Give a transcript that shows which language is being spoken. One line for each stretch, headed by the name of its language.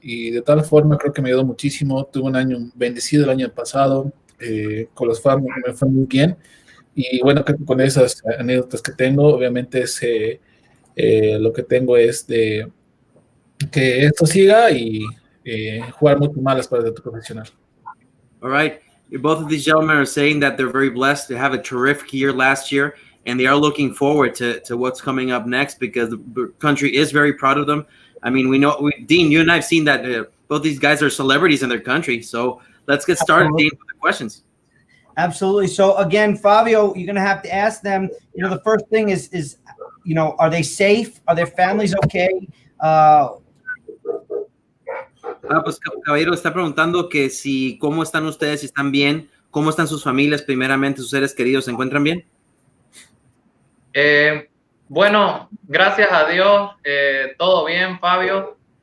Spanish: Y de tal forma creo que me ayudó muchísimo. Tuve un año bendecido el año pasado, con los fans me fue muy bien. Y bueno, creo que con esas anécdotas que tengo, obviamente lo que tengo es de que esto siga y jugar mucho más las paradas de tu profesional.
English: All right. Both of these gentlemen are saying that they're very blessed to have a terrific year last year, and they are looking forward to what's coming up next because the country is very proud of them. I mean, Dean, you and I have seen that both these guys are celebrities in their country. So let's get started, Dean, with the questions. Absolutely. So again, Favio, you're going to have to ask them, the first thing is, are they safe? Are their families okay?
Spanish: Pues caballero está preguntando que si cómo están ustedes, si están bien, cómo están sus familias, primeramente sus seres queridos, ¿se encuentran bien? Bueno, gracias a Dios, todo bien, Fabio.